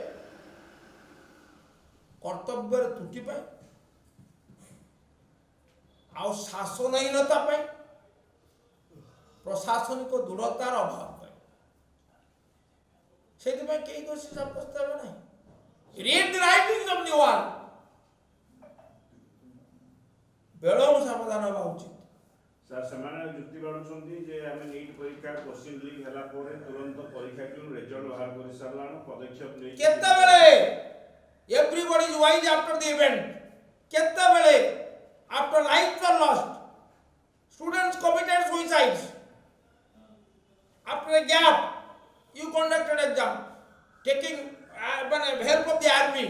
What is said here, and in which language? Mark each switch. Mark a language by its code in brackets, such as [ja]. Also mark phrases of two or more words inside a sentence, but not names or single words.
[or] କର୍ତ୍ତବ୍ୟର ତ୍ରୁଟି ପାଇଁ, ଆଉ ଶାସନହୀନତା ପାଇଁ, ପ୍ରଶାସନିକ ଦୃଢ଼ତାର ଅଭାବ ପାଇଁ। ସେଥିପାଇଁ କେହି ଦୋଷୀ ସାବ୍ୟସ୍ତ ହେବେ ନାହିଁ। [en] Read the writings of the wall. [or] ବେଳରୁ ସାବଧାନ ହେବା ଉଚିତ। ସାର୍ ସେମାନେ ଯୁକ୍ତି ବାଢୁଛନ୍ତି ଯେ ଆମେ ନିଟ୍ ପରୀକ୍ଷା [en] question leak [or] ହେଲା ପରେ ତୁରନ୍ତ ପରୀକ୍ଷାକୁ ରେଜଲ୍ଟ ବାହାର କରି ସାରିଲାଣି, ପଦକ୍ଷେପ ନେଇ କେତେବେଳେ? [en] Everybody is wise after the event. [or] କେତେବେଳେ? [en] After lives are lost, students committed suicides, after a gap you conducted exam taking help of the army.